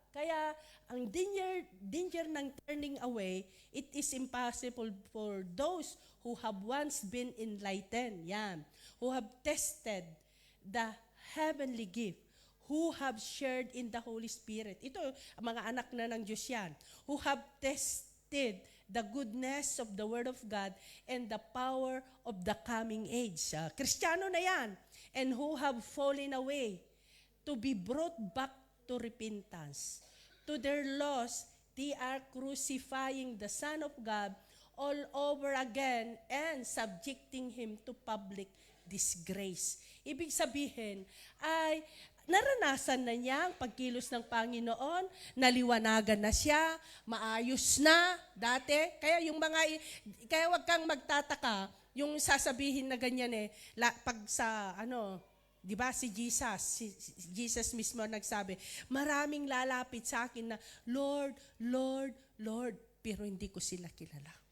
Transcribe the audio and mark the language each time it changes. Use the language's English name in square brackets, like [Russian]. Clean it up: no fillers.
[Filipino] Kaya ang danger ng [English] turning away, it is impossible for those who have once been enlightened, who have tested the heavenly gift, who have shared in the Holy Spirit. [Filipino] Ito, mga anak na ng Diyos yan. [English] Who have tested the goodness of the Word of God and the power of the coming age. [Filipino] Kristiyano na yan. [English] And who have fallen away to be brought back to repentance. To their loss, they are crucifying the Son of God all over again and subjecting Him to public disgrace. [Filipino] Ibig sabihin ay naranasan na niya ang pagkilos ng Panginoon, naliwanagan na siya, maayos na dati. Kaya wag kang magtataka yung sasabihin na ganyan pag sa di ba si Jesus mismo nagsabi, maraming lalapit sa akin na, Lord, Lord, Lord, pero hindi ko sila kilala.